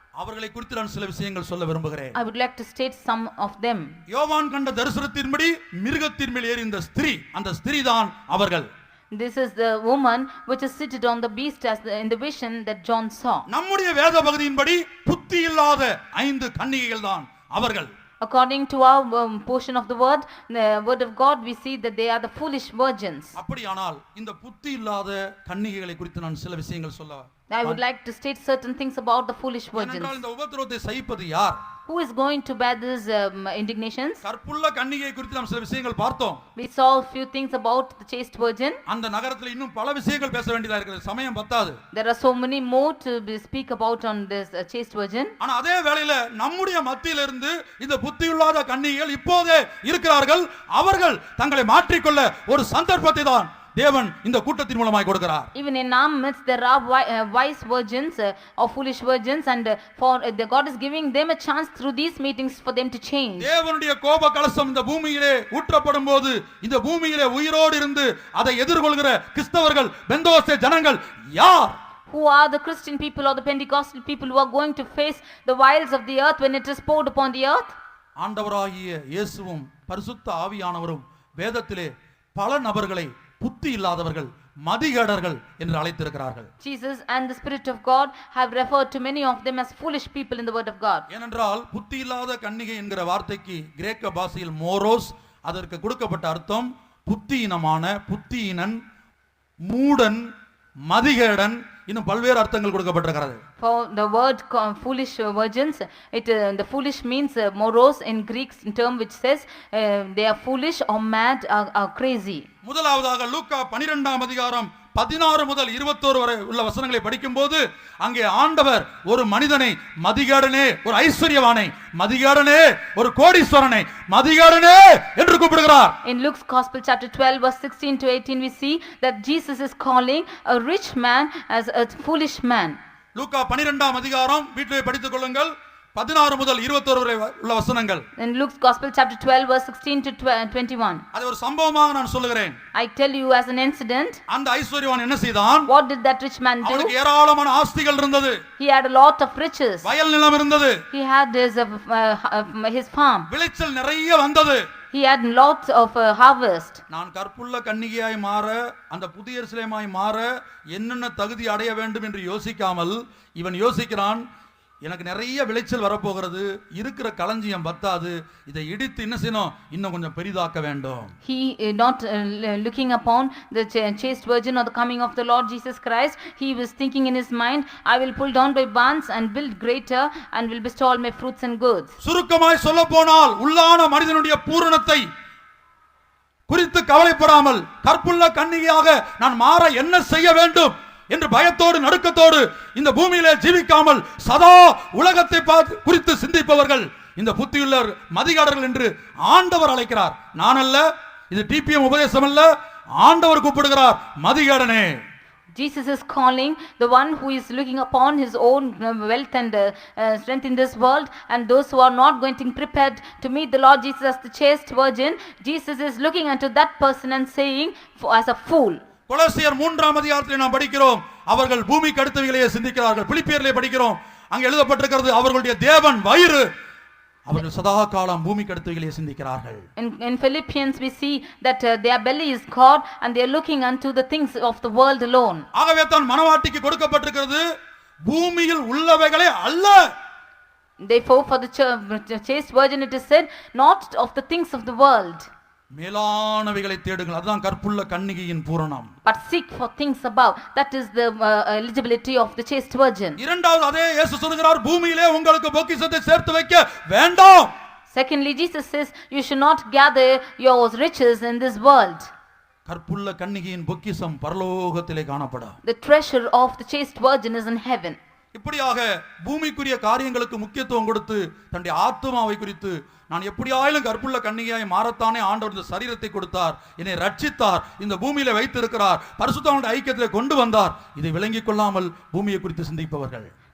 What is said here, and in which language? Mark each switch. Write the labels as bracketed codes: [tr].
[ta] அவர்களை குறித்து நான் சில விஷயங்கள் சொல்ல விரும்புகிறேன். [en] I would like to state some of them. [ta] யோவான் கண்ட தரிசனத்தின்படி மிருகத்தின் மேல் ஏறி இந்த ஸ்திரீ, அந்த ஸ்திரீ தான் அவர்கள். [en] This is the woman which is seated on the beast as in the vision that John saw. [ta] நம்முடைய வேத பகுதியின்படி புத்தி இல்லாத 5 கன்னிகைகள் தான் அவர்கள். [en] According to our portion of the word of God, we see that they are the foolish virgins. [ta] அப்படியானால் இந்த புத்தி இல்லாத கன்னிகைகளை குறித்து நான் சில விஷயங்கள் சொல்ல. [en] I would like to state certain things about the foolish virgins. [ta] ஏனென்றால் இந்த உபத்திரவத்தை சகிப்பது யார்? [en] Who is going to bear these indignations? [ta] கற்புள்ள கன்னிகை குறித்து நாம் சில விஷயங்கள் பார்த்தோம். [en] We saw a few things about the chaste virgin. [ta] அந்த நகரத்தில் இன்னும் பல விஷயங்கள் பேச வேண்டியதா இருக்குது, சமயம் பத்தாது. [en] There are so many more to speak about on this chaste virgin. [ta] ஆனா அதே வேளையில நம்முடைய மத்தியில இருந்து இந்த புத்தியுள்ளாத கன்னிகைகள் இப்போதே இருக்கிறார்கள். அவர்கள் தங்களை மாற்றிக்கொள்ள ஒரு சந்தர்ப்பத்தை தான் தேவன் இந்த கூட்டத்தின் மூலமாய் கொடுக்கிறார். [en] Even in our midst there are wise virgins or foolish virgins, and for the God is giving them a chance through these meetings for them to change. [ta] தேவனுடைய கோப கலசம் இந்த பூமியிலே ஊற்றப்படும் போது இந்த பூமியிலே உயிரோடு இருந்து அதை எதிர்கொள்கிற கிறிஸ்தவர்கள், பெந்தோஸ்தே ஜனங்கள் யார்? [en] Who are the Christian people or the Pentecostal people who are going to face the wiles of the earth when it is poured upon the earth? [ta] ஆண்டவராகிய இயேசுவும் பரிசுத்த ஆவியானவரும் வேதத்திலே பல நபர்களை புத்தி இல்லாதவர்கள், மதிகேடர்கள் என்று அழைத்திருக்கிறார்கள். [en] Jesus and the Spirit of God have referred to many of them as foolish people in the word of God. [ta] ஏனென்றால் புத்தி இல்லாத கன்னிகை என்கிற வார்த்தைக்கு கிரேக்க பாஷையில் மோரோஸ், அதற்கு கொடுக்கப்பட்ட அர்த்தம் புத்தியினமான, புத்தியினன், மூடன், மதிகேடன், இன்னும் பல்வேறு அர்த்தங்கள் கொடுக்கப்பட்டிருக்கிறது. [en] For the word foolish virgins, the foolish means moros in Greek term, which says they are foolish or mad or crazy. [ta] முதலாவதாக லூக்கா 12ஆம் அதிகாரம் 16 முதல் 21 வரை உள்ள வசனங்களை படிக்கும்போது அங்கே ஆண்டவர் ஒரு மனிதனை மதிகேடனே, ஒரு ஐஸ்வர்யவானை மதிகேடனே, ஒரு கோடீஸ்வரனை மதிகேடனே என்று கூப்பிடுகிறார். [en] In Luke's Gospel chapter 12 verse 16 to 18 we see that Jesus is calling a rich man as a foolish man. [ta] லூக்கா 12ஆம் அதிகாரம் வீட்டிலே படித்துக் கொள்ளுங்கள். 16 முதல் 21 வரை உள்ள வசனங்கள். [en] In Luke's Gospel chapter 12 verse 16 to 21. [ta] அது ஒரு சம்பவமாக நான் சொல்லுகிறேன். [en] I tell you as an incident. [ta] அந்த ஐஸ்வர்யவான் என்ன செய்தான்? [en] What did that rich man do? [ta] அவனுக்கு ஏராளமான ஆஸ்திகள் இருந்தது. [en] He had a lot of riches. [ta] வயல் நிலம் இருந்தது. [en] He had his farm. [ta] விளைச்சல் நிறைய வந்தது. [en] He had lots of harvest. [ta] நான் கற்புள்ள கன்னிகையாய் மாற, அந்த புதிய எருசலேமாய் மாற என்னென்ன தகுதி அடைய வேண்டும் என்று யோசிக்காமல் இவன் யோசிக்கிறான், எனக்கு நிறைய விளைச்சல் வரப்போகிறது, இருக்கிற களஞ்சியம் பத்தாது, இதை இடித்து என்ன செய்யணும், இன்னும் கொஞ்சம் பெரிதாக்க வேண்டும். [en] He not looking upon the chaste virgin or the coming of the Lord Jesus Christ. He was thinking in his mind, I will pull down my barns and build greater and will bestow all my fruits and goods. [ta] சுருக்கமாய் சொல்ல போனால் உள்ளான மனிதனுடைய பூரணத்தை குறித்து கவலைப்படாமல் கற்புள்ள கன்னிகையாக நான் மாற என்ன செய்ய வேண்டும் என்று பயத்தோடு நடுக்கத்தோடு இந்த பூமியிலே ஜீவிக்காமல் சதா உலகத்தை குறித்து சிந்திப்பவர்கள் இந்த புத்தியுள்ளர் மதிகாடர்கள் என்று ஆண்டவர் அழைக்கிறார். நான் அல்ல, இது டிபிஎம் உபதேசம் அல்ல, ஆண்டவர் கூப்பிடுகிறார், மதிகாடனே. [en] Jesus is calling the one who is looking upon his own wealth and strength in this world, and those who are not going to be prepared to meet the Lord Jesus as the chaste virgin. Jesus is looking unto that person and saying, as a fool. [ta] கொலோசியர் 3ஆம் அதிகாரத்தில் நாம் படிக்கிறோம், அவர்கள் பூமிக்கு அடுத்தவைகளையே சிந்திக்கிறார்கள். பிலிப்பியரிலே படிக்கிறோம், அங்கே எழுதப்பட்டிருக்கிறது, அவர்களுடைய தேவன் வயிறு, அவர்கள் சதா காலம் பூமிக்கு அடுத்தவைகளையே சிந்திக்கிறார்கள். [en] In Philippians we see that their belly is God and they are looking unto the things of the world alone. [ta] ஆகவே தான் மனவாட்டிக்கு கொடுக்கப்பட்டிருக்கிறது பூமியில் உள்ளவைகளே அல்ல. [en] Therefore for the chaste virgin it is said, not of the things of the world, [ta] மேலானவைகளை தேடுங்கள், அதுதான் கற்புள்ள கன்னிகையின் பூரணம். [en] but seek for things above. That is the eligibility of the chaste virgin. [ta] இரண்டாவது அதே இயேசு சொல்கிறார், பூமியிலே உங்களுக்கு பொக்கிஷத்தை சேர்த்து வைக்க வேண்டாம். [en] Secondly, Jesus says you should not gather your riches in this world. [ta] கற்புள்ள கன்னிகையின் பொக்கிஷம் பரலோகத்திலே காணப்படும். [en] The treasure of the chaste virgin is in heaven. [ta] இப்படியாக பூமிக்குரிய காரியங்களுக்கு முக்கியத்துவம் கொடுத்து தன்னுடைய ஆத்துமாவை குறித்து நான் எப்படியாயிலும் கற்புள்ள கன்னிகையாய் மாறத்தானே ஆண்டவர் இந்த சரீரத்தை கொடுத்தார், என்னை ரட்சித்தார், இந்த பூமியில வைத்திருக்கிறார், பரிசுத்தவான்களுடைய ஐக்கியத்திலே கொண்டு வந்தார், இதை விளங்கிக் கொள்ளாமல் பூமியை குறித்து சிந்திப்பவர்கள்.